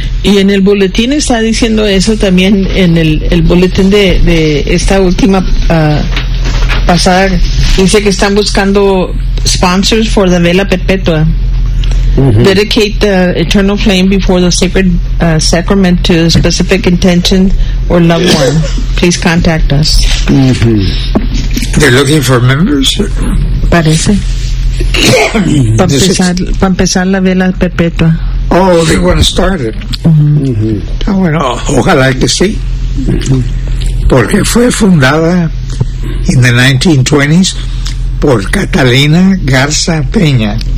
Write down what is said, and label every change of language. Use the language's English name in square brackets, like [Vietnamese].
[Spanish] Y en el boletín está diciendo eso también, en el boletín de esta última pasada, dice que están buscando [English] sponsors for the [Spanish] vela perpetua. [English] Dedicate the eternal flame before the sacred sacrament to a specific intention or loved one. Please contact us. They're looking for members. [Spanish] Parece. Para empezar la vela perpetua. [English] Oh, they want to start it. Mm-hmm. [Spanish] Bueno, ojalá que sí. Porque fue fundada [English] in the 1920s [Spanish] por Catalina Garza Peña.